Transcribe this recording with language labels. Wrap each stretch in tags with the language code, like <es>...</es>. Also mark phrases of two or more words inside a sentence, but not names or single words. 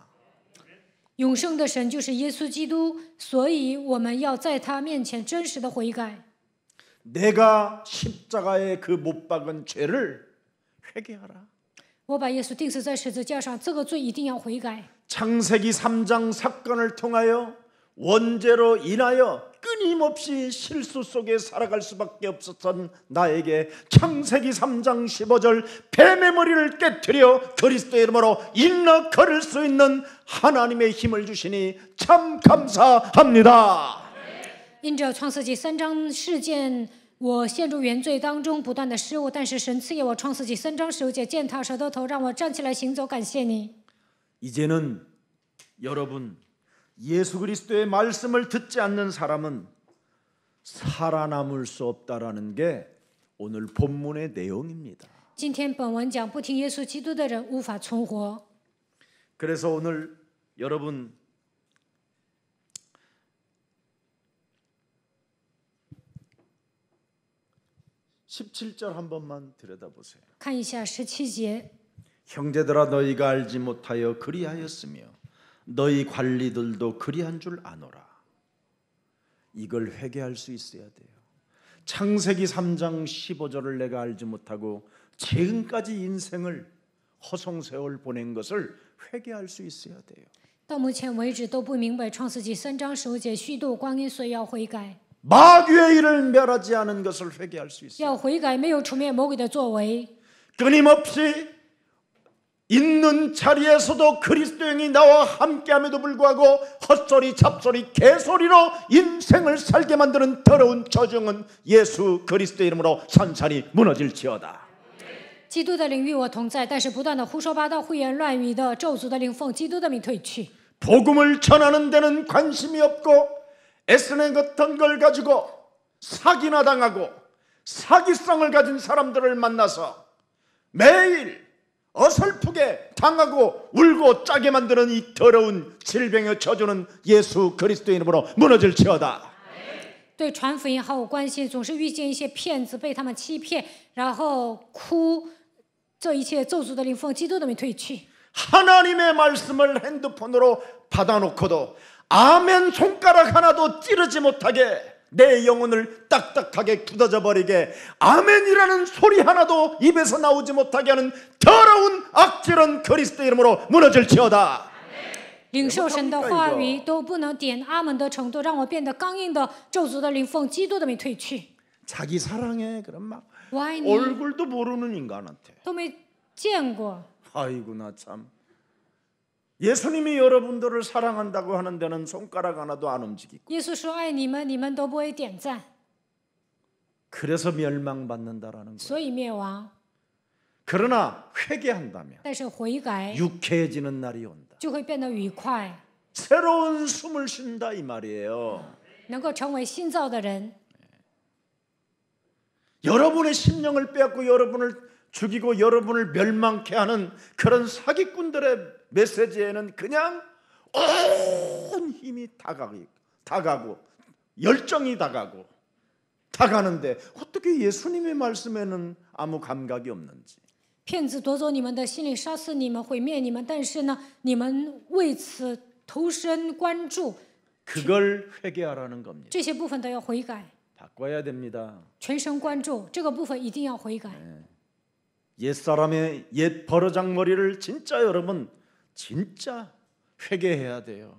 <zh>永生的神就是耶稣基督，所以我们要在他面前真实的悔改。</zh> <ko>내가 십자가에 그 못 박은 죄를 회개하라.</ko> <zh>我把耶稣钉死在十字架上，这个罪一定要悔改。</zh> <ko>창세기 3장 사건을 통하여 원죄로 인하여 끊임없이 실수 속에 살아갈 수밖에 없었던 나에게 창세기 3장 15절 뱀의 머리를 깨뜨려 그리스도의 이름으로 일러 걸을 수 있는 하나님의 힘을 주시니 참 감사합니다.</ko> <zh>因着创世纪3章事件，我陷入原罪当中，不断的失误，但是神赐给我创世纪3章15节践踏蛇的头，让我站起来行走。感谢你。</zh> <ko>이제는 여러분 예수 그리스도의 말씀을 듣지 않는 사람은 살아남을 수 없다라는 게 오늘 본문의 내용입니다.</ko> <zh>今天本文讲不听耶稣基督的人无法存活。</zh> <ko>그래서 오늘 여러분 (17절) 한 번만 들여다보세요.</ko> <zh>看一下17节，</zh> <ko>형제들아 너희가 알지 못하여 그리하였으며 너희 관리들도 그리한 줄 아노라. 이걸 회개할 수 있어야 돼요. 창세기 3장 15절을 내가 알지 못하고 지금까지 인생을 허송세월 보낸 것을 회개할 수 있어야 돼요.</ko> <zh>到目前为止都不明白创世纪3章15节虚度光阴，所以要悔改。</zh> <ko>마귀의 일을 멸하지 않은 것을 회개할 수 있어요.</ko> <zh>要悔改，没有除灭魔鬼的作为。</zh> <ko>끊임없이 있는 자리에서도 그리스도인이 나와 함께함에도 불구하고 헛소리 잡소리 개소리로 인생을 살게 만드는 더러운 저주는 예수 그리스도의 이름으로 산산이 무너질지어다.</ko> <zh>基督的灵与我同在，但是不断的胡说八道、胡言乱语的咒诅的灵奉基督的名退去。</zh> <ko>복음을 전하는 데는 관심이 없고 애쓰는 어떤 걸 가지고 사기나 당하고 사기성을 가진 사람들을 만나서 매일 어설프게 당하고 울고 짜게 만드는 이 더러운 질병의 저주는 예수 그리스도의 이름으로 무너질지어다.</ko> <zh>对传福音毫无关心，总是遇见一些骗子，被他们欺骗，然后哭，这一切咒诅的灵奉基督的名退去。</zh> <ko>하나님의 말씀을 핸드폰으로 받아놓고도 아멘 손가락 하나도 찌르지 못하게 내 영혼을 딱딱하게 굳어져 버리게 아멘이라는 소리 하나도 입에서 나오지 못하게 하는 더러운 악질은 그리스도의 이름으로 무너질지어다.</ko> <zh>领受神的话语都不能点阿门的程度，让我变得刚硬的咒诅的灵奉基督的名退去。</zh> <ko>자기 사랑해 그럼 막</ko> <zh>我爱你，</zh> <ko>얼굴도 모르는 인간한테</ko> <zh>都没见过。</zh> <ko>아이고 나 참 예수님이 여러분들을 사랑한다고 하는 데는 손가락 하나도 안 움직이고</ko> <zh>耶稣说爱你们，你们都不会点赞，</zh> <ko>그래서 멸망받는다라는 거예요.</ko> <zh>所以灭亡。</zh> <ko>그러나 회개한다면</ko> <zh>但是悔改</zh> <ko>유쾌해지는 날이 온다.</ko> <zh>就会变得愉快，</zh> <ko>새로운 숨을 쉰다 이 말이에요.</ko> <zh>能够成为新造的人。</zh> <ko>여러분의 심령을 빼앗고 여러분을 죽이고 여러분을 멸망케 하는 그런 사기꾼들의 메시지에는 그냥 온 힘이 다가고 열정이 다가가는데 어떻게 예수님의 말씀에는 아무 감각이 없는지.</ko> <zh>骗子夺走你们的心灵，杀死你们，毁灭你们，但是呢，你们为此投身关注，</zh> <ko>그걸 회개하라는 겁니다.</ko> <zh>这些部分都要悔改，</zh> <ko>바꿔야 됩니다.</ko> <zh>全神贯注，这个部分一定要悔改。</zh> <ko>옛사람의 옛 버르장머리를 진짜 여러분 진짜 회개해야 돼요.</ko>